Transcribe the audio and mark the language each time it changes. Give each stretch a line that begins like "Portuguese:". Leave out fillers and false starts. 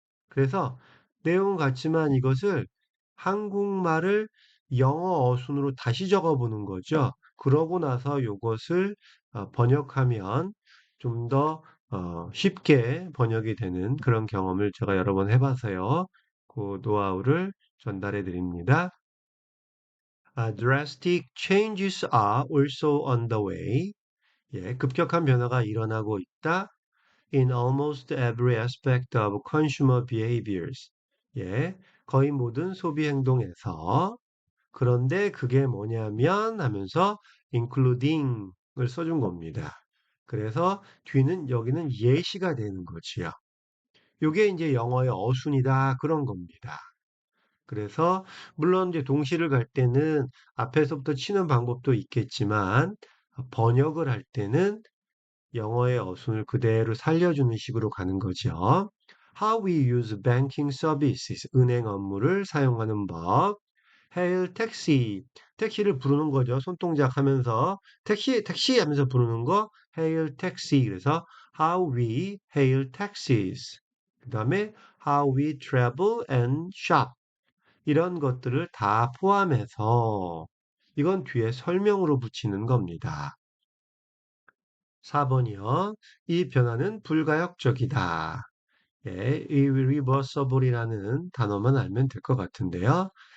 Korean: 그래서 내용은 같지만 이것을 한국말을 영어 어순으로 다시 적어보는 거죠. 그러고 나서 이것을 번역하면 좀 더 쉽게 번역이 되는 그런 경험을 제가 여러 번 해봐서요. 그 노하우를 전달해 드립니다.
English: Drastic changes are also on the way.
Korean: 예, 급격한 변화가 일어나고 있다.
English: In almost every aspect of consumer behaviors.
Korean: 예, 거의 모든 소비 행동에서. 그런데 그게 뭐냐면 하면서 including을 써준 겁니다. 그래서 뒤는 여기는 예시가 되는 거지요. 요게 이제 영어의 어순이다 그런 겁니다. 그래서 물론 이제 동시를 갈 때는 앞에서부터 치는 방법도 있겠지만 번역을 할 때는 영어의 어순을 그대로 살려주는 식으로 가는 거죠.
English: How we use banking services,
Korean: 은행 업무를 사용하는 법.
English: Hail taxi,
Korean: 택시를 부르는 거죠. 손동작 하면서 택시, 택시 하면서 부르는 거 Hail taxi. 그래서
English: How we hail taxis.
Korean: 그 다음에
English: How we travel and shop.
Korean: 이런 것들을 다 포함해서 이건 뒤에 설명으로 붙이는 겁니다. 4번이요. 이 변화는 불가역적이다. 예, 이 reversible이라는 단어만 알면 될 것 같은데요.